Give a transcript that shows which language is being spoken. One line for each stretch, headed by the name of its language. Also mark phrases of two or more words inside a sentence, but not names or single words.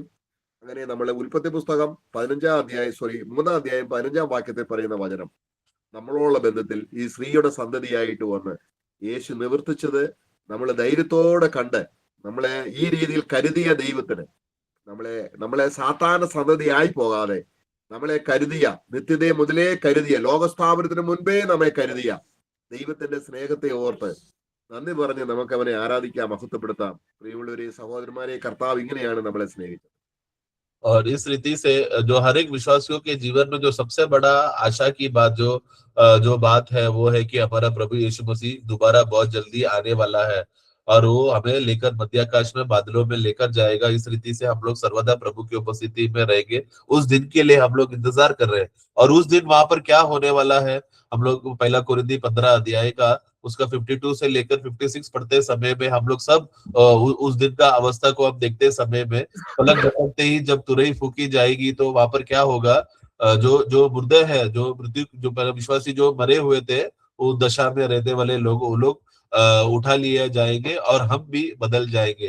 Malayalam: അങ്ങനെ നമ്മളെ ഉൽപ്പത്തി പുസ്തകം 3-ാം അധ്യായം 15-ാം വാക്യത്തിൽ പറയുന്ന വചനം നമ്മളോടുള്ള ബന്ധത്തിൽ ഈ സ്ത്രീയുടെ സന്തതിയായിട്ട് വന്ന് യേശു നിവർത്തിച്ചത് നമ്മൾ ധൈര്യത്തോടെ കണ്ട് നമ്മളെ ഈ രീതിയിൽ കരുതിയ ദൈവത്തിന്, നമ്മളെ സാധാരണ സന്തതിയായി പോകാതെ നമ്മളെ കരുതിയ, നിത്യതയെ മുതലേ കരുതിയ, ലോകസ്ഥാപനത്തിന് മുൻപേ നമ്മെ കരുതിയ ദൈവത്തിന്റെ സ്നേഹത്തെ ഓർത്ത് നന്ദി പറഞ്ഞ് നമുക്ക് അവനെ ആരാധിക്കാം, മഹത്വപ്പെടുത്താം. പ്രിയമുള്ളവരെ, സഹോദരന്മാരെ, കർത്താവ് ഇങ്ങനെയാണ് നമ്മളെ സ്നേഹിച്ചത്.
Hindi: और इस रीति से जो हर एक विश्वासियों के जीवन में जो सबसे बड़ा आशा की बात जो बात है वो है कि हमारा प्रभु यीशु मसीह दोबारा बहुत जल्दी आने वाला है और वो हमें लेकर मध्याकाश में बादलों में लेकर जाएगा। इस रीति से हम लोग सर्वदा प्रभु की उपस्थिति में रहेंगे। उस दिन के लिए हम लोग इंतजार कर रहे हैं और उस दिन वहां पर क्या होने वाला है, हम लोग 1 कोरिन्थी 15 अध्याय का उसका 52 से लेकर 56 पढ़ते समय में हम लोग सब उस दिन का अवस्था को हम देखते समय में पलक झपकते ही जब तुरही फूकी जाएगी तो वहां पर क्या होगा, जो मुर्दे हैं, जो मृत्यु, जो विश्वासी जो मरे हुए थे उस दशा में रहने वाले लोग, वो लोग उठा लिए जाएंगे और हम भी बदल जाएंगे।